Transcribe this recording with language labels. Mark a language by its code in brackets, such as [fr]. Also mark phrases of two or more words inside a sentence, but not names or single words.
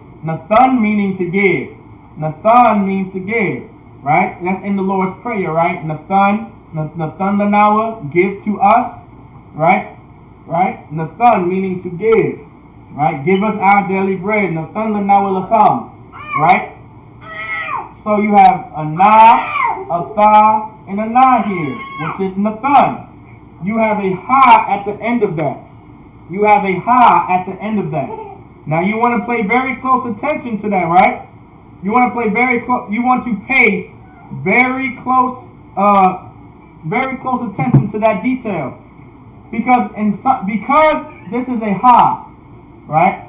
[en] Nathan meaning to give. Nathan means to give. Right? That's in the Lord's Prayer, right? [he] נתן לנו, [en] give to us. Right? Right? Nathan meaning to give. Right? Give us our daily bread. [he] נתן לנו לחם. [en] Right? So you have a na, a tha, and a na here, which is Nathan. You have a ha at the end of that. You have a ha at the end of that. Now you want to pay very close attention to that, right? You want to play very close. You want to pay very close attention to that detail, because this is a ha, right?